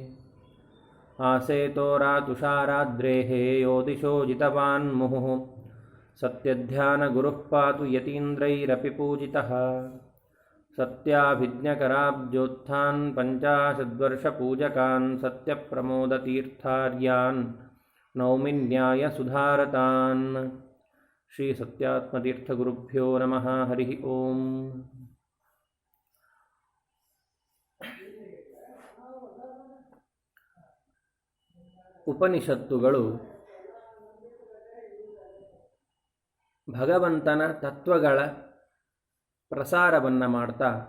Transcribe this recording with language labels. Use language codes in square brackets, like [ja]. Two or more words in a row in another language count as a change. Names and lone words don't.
[sa] ಆಸೇತೋ ರಾತುಷಾರಾದ್ರೇಃ ಯೋ ದಿಶೋ ಜಿತವಾನ್ ಮುಹುಃ ಸತ್ಯಧ್ಯಾನಗುರುಃ ಪಾತು ಯತೀಂದ್ರೈರಪಿ ಪೂಜಿತಃ. ಸತ್ಯಾಭಿಜ್ಞಕರಾಬ್ಜೋತ್ಥಾನ್ ಪಂಚಾಶದ್ವರ್ಷಪೂಜಕಾನ್ ಸತ್ಯಪ್ರಮೋದತೀರ್ಥಾರ್ಯಾನ್ ನೌಮಿ ನ್ಯಾಯಸುಧಾರತಾನ್. ಶ್ರೀ ಸತ್ಯಾತ್ಮತೀರ್ಥಗುರುಭ್ಯೋ ನಮಃ. ಹರಿ ಓಂ. [kn] ಉಪನಿಷತ್ತುಗಳು ಭಗವಂತನ ತತ್ವಗಳ ಪ್ರಸಾರವನ್ನು ಮಾಡ್ತಾ